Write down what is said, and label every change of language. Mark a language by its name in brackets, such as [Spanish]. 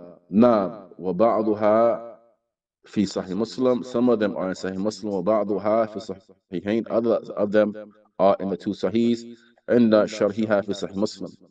[Arabic] نعم وبعضها في صحيح Muslim. [English] Some of them are in Sahih Muslim. [Arabic] وبعضها في صحيحين. [English] Others of them are in the two Sahihs. [Arabic] And شرحها في صحيح Muslim.